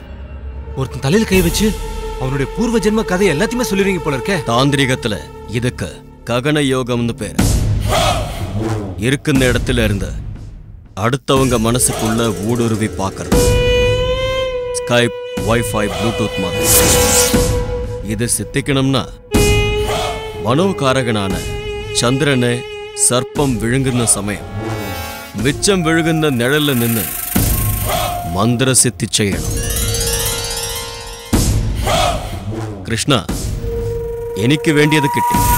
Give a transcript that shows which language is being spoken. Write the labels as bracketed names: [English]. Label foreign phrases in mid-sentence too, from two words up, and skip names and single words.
[Tamil] ஒருத்தன் தலையில கை வச்சு அவனுடைய பூர்வ ஜென்ம கதை எல்லாத்தையுமே சொல்லிடுறீங்க போல இருக்க. தாந்திரிகத்துல இதுக்கு ககன யோகம்னு பேரு. இருக்குന്ന இடத்துல இருந்து அடுத்தவங்க மனசுக்குள்ள ஊடுருவி பார்க்கறது. ஸ்கைப், வைஃபை, ப்ளூடூத் மாதிரி. இது சித்திக்கணும்னா [Malayalam] മനോകാരകനാன ചന്ദ്രനെ സർപ്പം വിഴുങ്ങുന്ന സമയം മിച്ചം വിഴുങ്ങുന്ന നിഴലിൽ നിന്ന് മന്ത്രസിദ്ധി ചെയ്യണം. കൃഷ്ണ, എനിക്ക് വേണ്ടിയത് കിട്ടി.